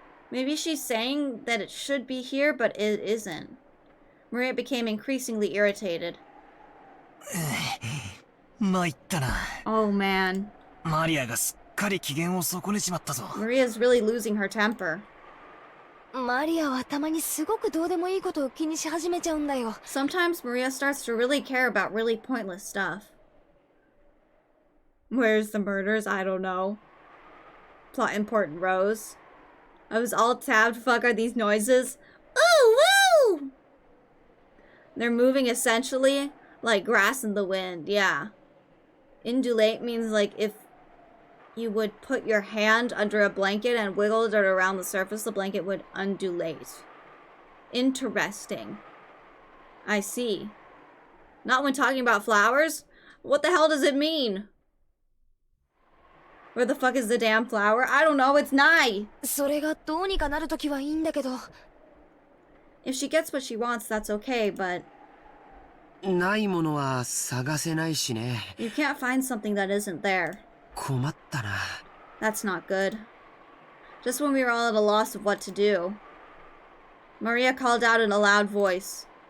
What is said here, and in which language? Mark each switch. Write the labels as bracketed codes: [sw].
[en] Maybe she's saying that it should be here, but it isn't. Maria became increasingly irritated. [ja] 参ったな。 [en] Oh man. [ja] マリアがすっかり機嫌を損ねちまったぞ。 [en] Maria's really losing her temper. [ja] マリアはたまにすごくどうでもいいことを気にし始めちゃうんだよ。 [en] Sometimes Maria starts to really care about really pointless stuff. Where's the murders? I don't know. Plot important rows. I was all tabbed. Fuck are these noises? Ooh, woo! They're moving essentially like grass in the wind, yeah. Indulate means like if you would put your hand under a blanket and wiggled it around the surface, the blanket would undulate. Interesting. I see. Not when talking about flowers? What the hell does it mean? Where the fuck is the damn flower? I don't know, it's nigh! [ja] それがどうにかなるときはいいんだけど。 [en] If she gets what she wants, that's okay, but... [ja] ないものは探せないしね。 [en] You can't find something that isn't there. [ja] 困ったな。 [en] That's not good. Just when we were all at a loss of what to do, Maria called out in a loud voice.